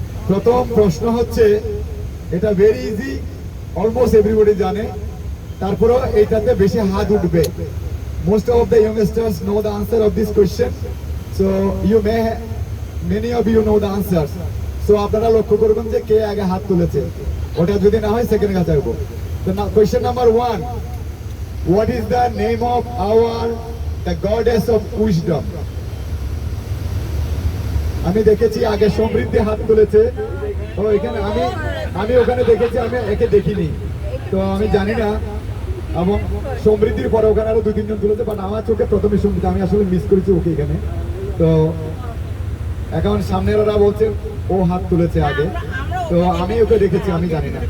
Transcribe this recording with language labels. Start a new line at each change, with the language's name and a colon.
Bangla: প্রথম প্রশ্ন হচ্ছে, এটা
English: very easy, almost everybody
Bangla: জানে, তারপরেও এইটাতে বেশি হাত উঠবে।
English: Most of the youngsters know the answer of this question, so you may many of you know the answer.
Bangla: So আপনারা লক্ষ্য করবেন যে কে আগে হাত তুলেছে, ওটা যদি না হয় সেকেন্ড কাছে আসবো।
English: তো question number 1, what is the name of the goddess of wisdom?
Bangla: আমি দেখেছি আগে সমৃদ্ধি হাত তুলেছে। ও এখানে আমি ওখানে দেখেছি, আমি একে দেখিনি, তো আমি জানি না। এবং সমৃদ্ধির পরে ওখানে আরো 2-3 জন তুলেছে, বাট আমার চোখে প্রথমে সমৃদ্ধি, আমি আসলে মিস করেছি ওকে এখানে। তো এখন সামনের ওরা বলছে ও হাত তুলেছে আগে, তো আমি ওকে দেখেছি, আমি জানি না,